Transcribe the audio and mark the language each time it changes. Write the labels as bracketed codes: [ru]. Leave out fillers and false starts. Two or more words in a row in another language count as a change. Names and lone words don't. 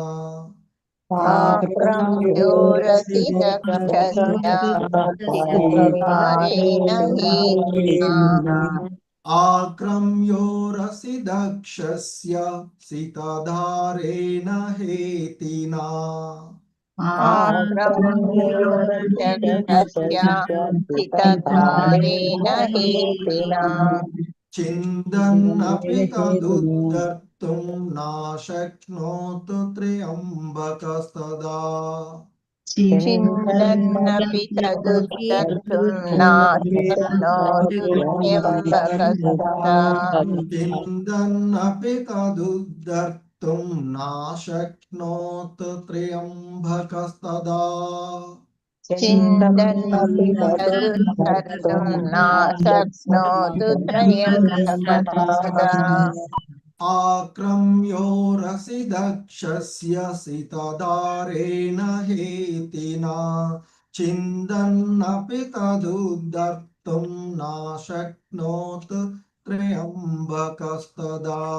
[sa] आक्रम्यो रसि दक्षस्य शितदारेण हेतिना आक्रम्योरस्य हितधारेण हेतिना छिन्दन्नपि तदुद्धर्तुम् ना शक्नोतु त्र्यम्बकस्तदा. छिन्दन्नपि तदुद्धर्तुं नाशक्नोतु त्र्यम्बकस्तदा छिन्दन्नपि तदुद्धर्तुम् ना शक्नोतु त्र्यम्बकस्तदा. छिन्दन्नपि तदुद्धर्तुं नाशक्नोतु त्र्यम्बकस्तदा आक्रम्योरसि दक्षस्य सितधारेण हेतिना छिन्दन्नपि तदुद्धर्तुं न शक्नोत् त्र्यम्बकस्तदा.